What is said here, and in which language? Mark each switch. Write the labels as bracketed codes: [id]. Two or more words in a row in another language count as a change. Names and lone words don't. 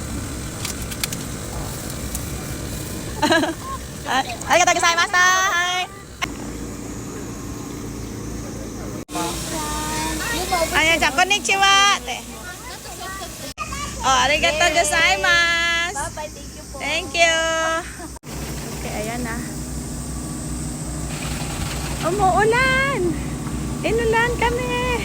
[ja] はい、ありがとうございました。はい。あやちゃん、こんにちは。ありがとうございます。 [en] Thank you. [tl] Okay, ayan na. Umuulan. Inulan kami.